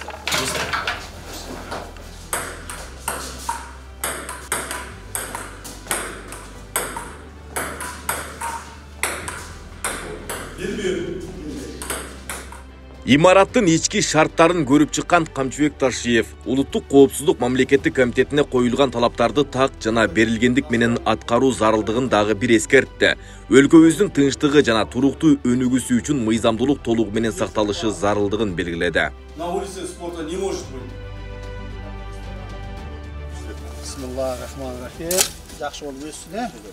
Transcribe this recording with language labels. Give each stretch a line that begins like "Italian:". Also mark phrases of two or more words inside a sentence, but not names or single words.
Kyrgyz: Имараттын ички шарттарын көрүп чыккан Камчыбек Ташиев улуттук коопсуздук мамлекеттик комитетине коюлган талаптарды так жана берилгендик менен аткаруу зарылдыгын дагы бир эскертти. Өлкөбүздүн тынчтыгы жана туруктуу өнүгүүсү үчүн мыйзамдуулук толугу менен сакталышы зарылдыгын белгиледи.
Russian: На улице спорта не может быть.
Arabic: بسم الله الرحمن الرحيم.
Kyrgyz: Жакшы болуп өссүн,